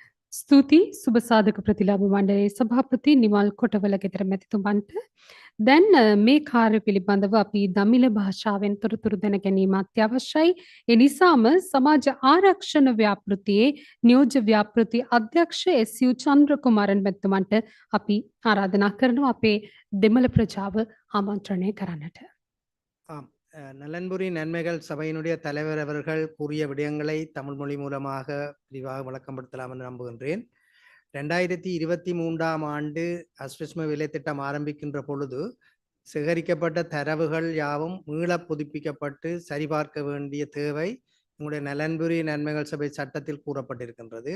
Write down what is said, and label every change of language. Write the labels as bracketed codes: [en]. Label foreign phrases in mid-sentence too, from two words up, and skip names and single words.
[si] ස්තුතියි සුබ සාධක ප්‍රතිලාභ මණ්ඩලයේ සභාපති නිමල් කොටවලගෙදර මැතිතුමන්ට දැන් මේ කාර්ය පිළිබඳව අපි දමිළ භාෂාවෙන් තොරතුරු දැන ගැනීම අත්‍යවශ්‍යයි. ඒ නිසාම සමාජ ආරක්ෂණ ව්‍යාපෘතියේ නියෝජ්‍ය ව්‍යාපෘති අධ්‍යක්ෂ එස්.යු. චන්ද්‍රකුමාරන් මැතිතුමන්ට අපි ආරාධනා කරනවා අපේ දෙමළ ප්‍රජාව ආමන්ත්‍රණය කරන්නට. [ta] ஆம் நலன்புரி நன்மைகள் சபையினுடைய தலைவர் அவர்கள் கூறிய விடயங்களை தமிழ் மொழி மூலமாக விரிவாக விளக்கப்படுத்தலாம் என்று நம்புகின்றேன். 2023ஆம் ஆண்டு அஸ்விஸ்ம வேலை திட்டம் ஆரம்பிக்கின்ற பொழுது சேகரிக்கப்பட்ட தரவுகள் யாவும் மீள புதுப்பிக்கப்பட்டு சரிபார்க்க வேண்டிய தேவை உங்களுடைய நலன்புரி நன்மைகள் சபை சட்டத்தில் கூறப்பட்டிருக்கின்றது.